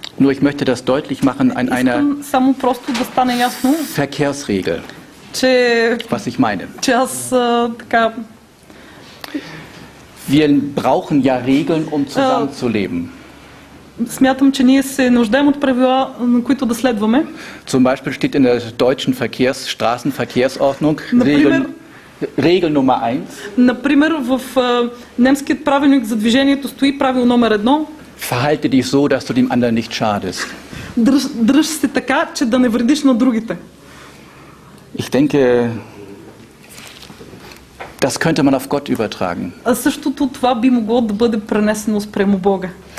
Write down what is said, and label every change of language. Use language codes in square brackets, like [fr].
[de] Nur ich möchte das deutlich machen an einer [bg] само просто да стане ясно, [de] Verkehrsregel. Was ich meine. [bg] Че аз така... [de] Wir brauchen ja Regeln, um zusammenzuleben. [bg] Смятам, че ние се нуждаем от правила, на които да следваме. [de] Zum Beispiel steht in der deutschen Straßenverkehrsordnung Regel Nummer 1. [bg] Например, в немският правилник за движението стои правило номер 1. [de] Verhalte dich so, dass du dem anderen nicht schadest. [bg] Дръж се така, че да не вредиш на другите. [de] Ich denke, das könnte man auf Gott übertragen. [bg] Същото това би могло да бъде пренесено спрямо Бога.